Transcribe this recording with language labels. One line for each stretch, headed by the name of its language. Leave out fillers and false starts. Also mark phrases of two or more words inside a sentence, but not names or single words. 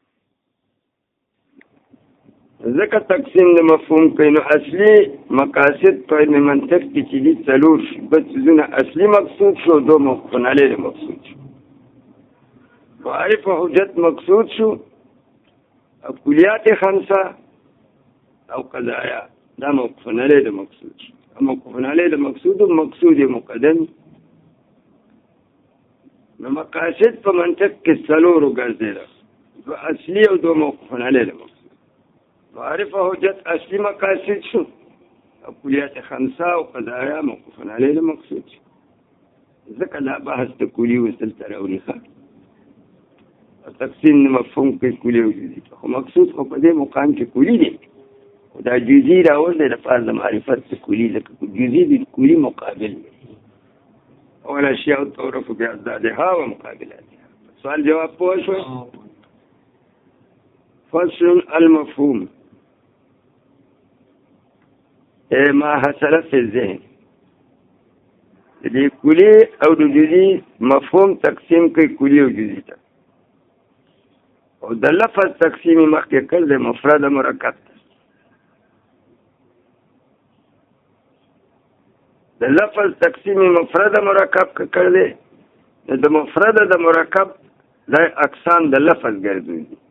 Pashto: ځکه تقسیم د مفهوم کوي نو اصلي مقاصد په علم منطق کې چې دي څلور بس څیزونه اصلي مقصود شو دو موقوف علیه مقصود شو معرف و حجت مقصود شو او کلیات خمسه او قضایا دا موقوف علیه مقصود شو موقوف علیه مقصود مقدم نو مقاصد په منطق کې څلور ګرځېدل دو اصلي او دو موقوف علیه مقصود معرف و حجت اصلی مقاصد شو او کلیات خمسه او قضایا موقوف علیه مقصود شو ځکه دا بحث د کلی وصل تر اوریخه تقسیم مفهوم کې کلی او جزئی خو مقصود خو په دې مقام کې کلی دی دا جزئی راول دی لپاره د معرفت کلی ځکه جزئی د کلی مقابل دی اول
Arabic: اشیاء تعرف بأضدادها ومقابلاتها
Pashto: سوال جواب پوه شو
Arabic: فصل المفهوم ما حصل فی الذهن
Pashto: د کلی او د جزئی مفهوم تقسیم کوي کلی او جزئی ته او د لفظ تقسیم مخکې کړل د مفرد مرکب د لفظ تقسیم مفرد مرکب کړل د مفرد د مرکب د اقسام د لفظ ګرځي